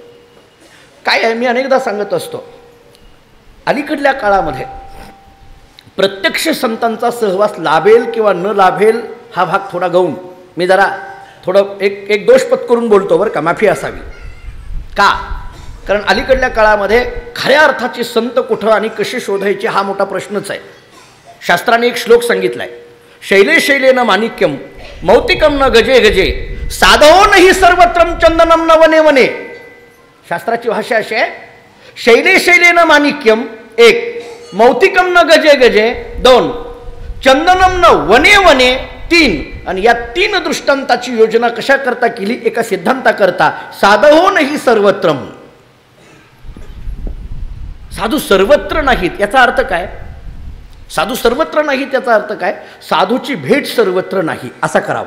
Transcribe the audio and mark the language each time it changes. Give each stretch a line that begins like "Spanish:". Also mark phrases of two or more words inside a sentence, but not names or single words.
Marathi: काय आहे, मी अनेकदा सांगत असतो, अलीकडल्या काळामध्ये प्रत्यक्ष संतांचा सहवास लाभेल किंवा न लाभेल हा भाग थोडा गौण, मी जरा थोडं एक दोष पत्करून बोलतो बरं का, माफी असावी. का? कारण अलीकडल्या काळामध्ये खऱ्या अर्थाचे संत कुठं आणि कसे शोधायचे हा मोठा प्रश्नच आहे. शास्त्राने एक श्लोक सांगितला आहे,
Sanskrit: शैले शैलेन माणिक्यम मौतिकम न गजे गजे साधो नाही सर्वत्रम चंदनम न वने वने.
Marathi: शास्त्राची भाषा अशी आहे,
Sanskrit: शैले शैलेन माणिक्यम 1, मौतिकम न गजे गजे 2, चंदनम न वने वने 3.
Marathi: आणि या 3 दृष्टांताची योजना कशा करता केली? एका सिद्धांताकरता,
Sanskrit: साधो नाही सर्वत्रम.
Marathi: साधू सर्वत्र नाहीत याचा अर्थ काय? साधू सर्वत्र नाहीत याचा अर्थ काय? साधूची भेट सर्वत्र नाही असा करावा.